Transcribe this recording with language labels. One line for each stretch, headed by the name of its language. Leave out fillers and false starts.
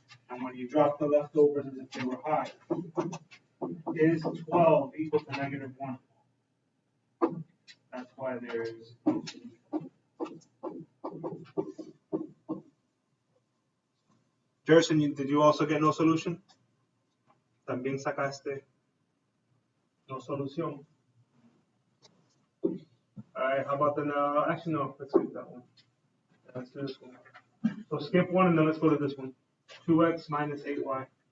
English: And when you drop the leftovers as if they were high, is 12 equal to negative 1? That's why there is no solution. Jerson, did you also get no solution?
Spanish: También sacaste no solución.
English: Alright, how about the now? Actually, no, let's skip that one. Let's do this one. So skip one and then let's go to this one. 2x minus 8y.